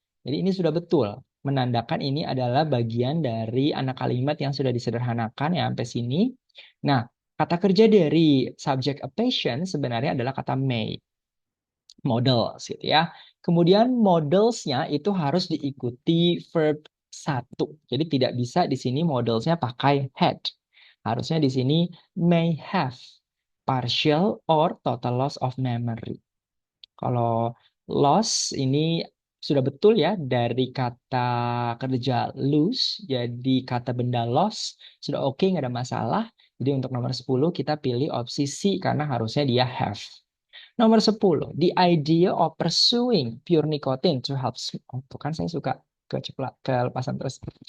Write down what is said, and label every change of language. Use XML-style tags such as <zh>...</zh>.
<id>Jadi ini sudah betul menandakan ini adalah bagian dari anak kalimat yang sudah disederhanakan ya sampai sini. Nah, kata kerja dari subject a patient sebenarnya adalah kata may, models gitu ya. Kemudian modelsnya itu harus diikuti verb satu. Jadi tidak bisa di sini modelsnya pakai had. Harusnya di sini</id> <en>may have partial or total loss of memory.</en> <id>Kalau loss ini sudah betul ya dari kata kerja lose jadi kata benda loss sudah oke nggak ada masalah. Jadi untuk nomor 10 kita pilih opsi C karena harusnya dia have.</id> <en>Nomor 10, the idea of pursuing pure nicotine to help oh,</en> <id>tuh kan saya suka kelepasan terus.</id>